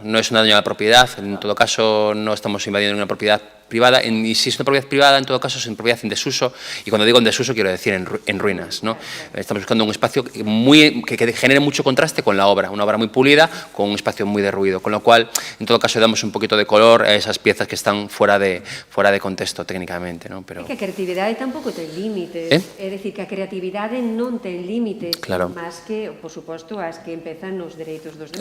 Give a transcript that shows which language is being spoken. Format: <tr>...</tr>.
<es>No es un daño a la propiedad, en todo caso no estamos invadiendo una propiedad privada, y si es una propiedad privada, en todo caso es una propiedad en desuso, y cuando digo en desuso quiero decir en ruinas, ¿no? Estamos buscando un espacio que genere mucho contraste con la obra, una obra muy pulida, con un espacio muy derruido, con lo cual, en todo caso, damos un poquito de color a esas piezas que están fuera de contexto técnicamente, ¿no? Pero...</es> <gl>É que a creatividade tampouco ten límites, é dicir, que a creatividade non ten límites, Claro. máis que, por suposto, as que empezan nos dereitos dos demás.</gl>